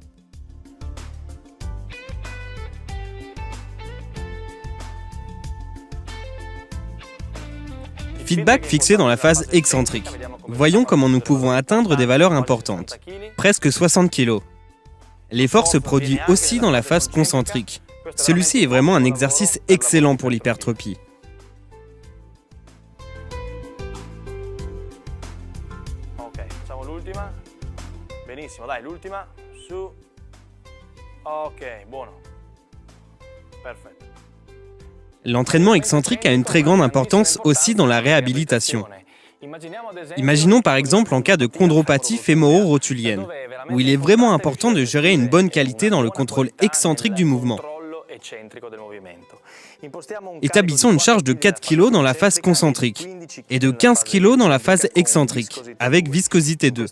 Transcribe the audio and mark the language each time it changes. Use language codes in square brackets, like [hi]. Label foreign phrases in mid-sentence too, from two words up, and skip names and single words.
[fr] Feedback fixé dans la phase excentrique. Voyons comment nous pouvons atteindre des valeurs importantes. Presque 60 kg. L'effort se produit aussi dans la phase concentrique. Celui-ci est vraiment un exercice excellent pour l'hypertrophie. [it] Ok, facciamo l'ultima. Benissimo, dai, l'ultima. Su. Ok, buono. Perfetto. [fr] L'entraînement excentrique a une très grande importance aussi dans la réhabilitation. Imaginons par exemple en cas de chondropathie fémoro-rotulienne, où il est vraiment important de gérer une bonne qualité dans le contrôle excentrique du mouvement. Établissons une charge de 4 kg dans la phase concentrique et de 15 kg dans la phase excentrique, avec viscosité 2.